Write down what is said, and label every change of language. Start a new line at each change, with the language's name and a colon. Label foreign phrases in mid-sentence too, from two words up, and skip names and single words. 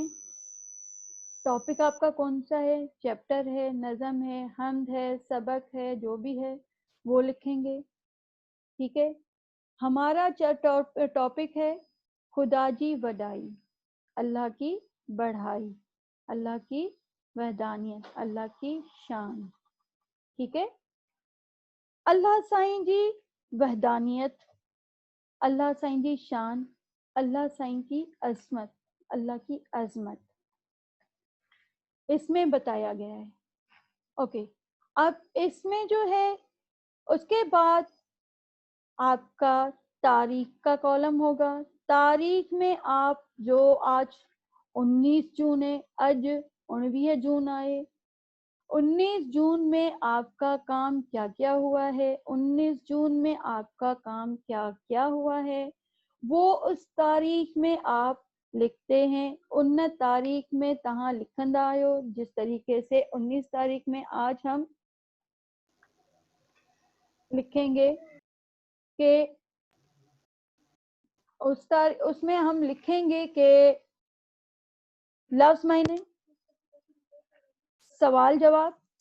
Urdu: ٹاپک آپ کا کون سا ہے، چیپٹر ہے، نظم ہے، حمد ہے، سبق ہے، جو بھی ہے وہ لکھیں گے، ٹھیک ہے. ہمارا ٹاپک ہے
Sindhi: खुदा जी वडाई,
Urdu: اللہ کی بڑائی، اللہ کی وحدانیت، اللہ کی شان، ٹھیک ہے.
Sindhi: अल्लाह साईं जी वहदानियत, अल्लाह साईं जी शान,
Urdu: اللہ سائیں کی عظمت، اللہ کی عظمت اس میں بتایا گیا ہے. اوکے، اب اس میں جو ہے اس کے بعد آپ کا تاریخ کا کالم ہوگا. تاریخ میں آپ جو آج 19 جون ہے,
Sindhi: अज 19 जून आए,
Urdu: 19 جون میں آپ کا کام کیا کیا ہوا ہے، 19 جون میں آپ کا کام کیا کیا ہوا ہے وہ اس تاریخ میں آپ لکھتے ہیں.
Sindhi: उन तारीख में तहां लिखंदा आयो,
Urdu: جس طریقے سے 19 تاریخ میں آج ہم لکھیں گے کہ اس میں ہم لکھیں گے کہ لفظ معنی، سوال جواب.